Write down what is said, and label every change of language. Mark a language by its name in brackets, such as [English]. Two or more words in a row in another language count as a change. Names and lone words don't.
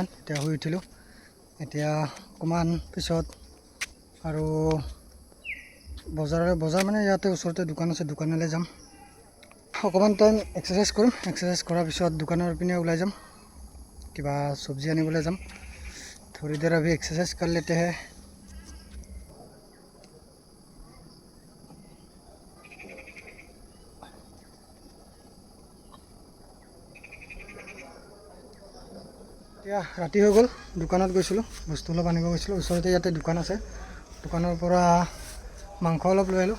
[Assamese] এতিয়া শুই উঠিলোঁ। এতিয়া অকণমান পিছত আৰু বজাৰ মানে ইয়াতে ওচৰতে দোকান আছে, দোকানলৈ যাম। অকণমান টাইম এক্সাৰচাইজ কৰিম। এক্সাৰচাইজ কৰাৰ পিছত দোকানৰ পিনে ওলাই যাম, কিবা চব্জি আনিবলৈ যাম। [Hindi] थोड़ी देर अभी एक्सरसाइज कर लेते हैं। [Assamese] এতিয়া ৰাতি হৈ গ'ল, দোকানত গৈছিলোঁ, বস্তু অলপ আনিব গৈছিলোঁ। ওচৰতে ইয়াতে দোকান আছে, দোকানৰ পৰা মাংস অলপ লৈ আহিলোঁ।